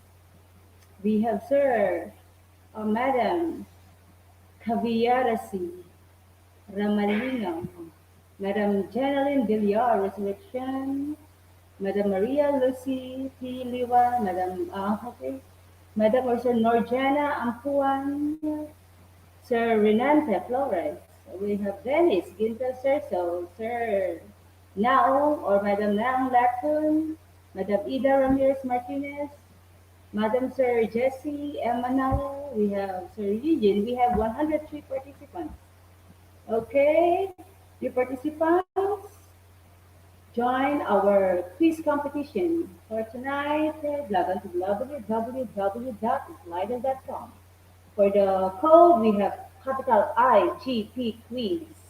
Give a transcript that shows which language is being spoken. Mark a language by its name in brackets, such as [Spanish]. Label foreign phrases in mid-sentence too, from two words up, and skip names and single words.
[English] We have Sir, Madam Kaviyarasi Ramalingam, Madam Jeneline Villar Resurrection, Madam Maria Lucy P. Liwa, Madam okay, Madam or Sir Norjana Ampuan, Sir Renante Flores. We have Venice Ginta Cerso, Sir Nao or Madam Nang Latun, Madam Ida Ramirez Martinez, Madam Sir Jessie M. Manalo. We have Sir Eugene. We have 103 participants. Okay, you participants, join our quiz competition for tonight. Log on to www.slido.com. For the code, we have capital IGP quiz.